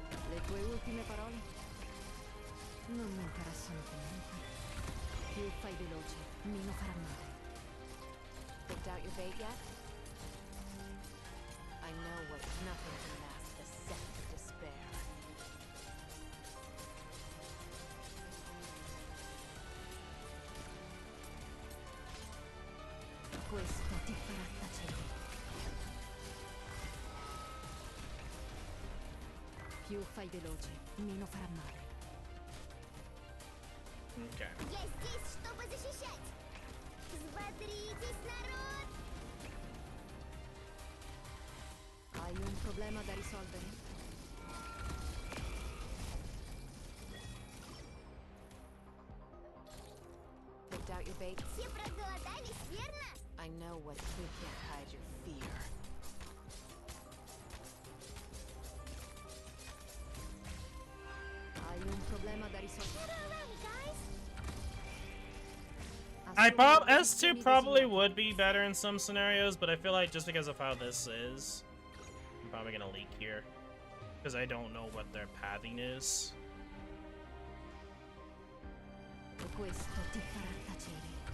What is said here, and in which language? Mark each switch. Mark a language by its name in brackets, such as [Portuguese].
[Italian] Le tue ultime parole non mi interessano comunque. Più fai veloce, meno farà male. [English] Picked out your bait yet? I know what nothing can mask the scent of despair. [Italian] Questo ti farà tacere. Più fai veloce, meno farà male. [English] Okay. [Russian] Я здесь, чтобы защищать. Взбодритесь, народ. [Italian] Hai un problema da risolvere? [English] Picked out your bait? [Russian] Все проголодались, верно? [English] I know what you can't hide your fear. [Italian] Hai un problema da risolvere? [English] S2 probably would be better in some scenarios, but I feel like just because of how this is, I'm probably gonna leak here. Because I don't know what their pathing is. [Italian] Questo ti farà tacere.